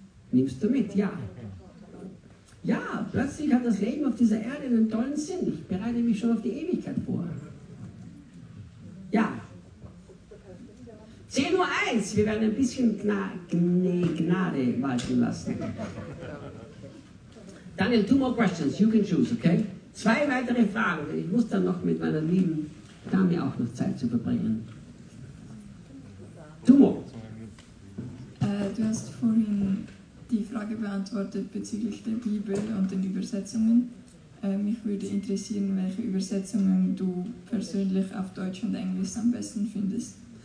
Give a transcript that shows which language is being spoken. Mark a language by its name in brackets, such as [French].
[German] Nimmst du mit? Ja. Ja, plötzlich hat das Leben auf dieser Erde einen tollen Sinn. Ich bereite mich schon auf die Ewigkeit vor. Ja. 10:01 Uhr, weiß, wir werden ein bisschen Gnade walten lassen. [English] Daniel, two more questions, you can choose, okay? [German] Zwei weitere Fragen. Ich muss dann noch mit meiner lieben Dame auch noch Zeit zu verbringen. [English] Two more. [German] Du hast vorhin die Frage beantwortet bezüglich der Bibel und den Übersetzungen. Mich würde interessieren, welche Übersetzungen du persönlich auf Deutsch und Englisch am besten findest.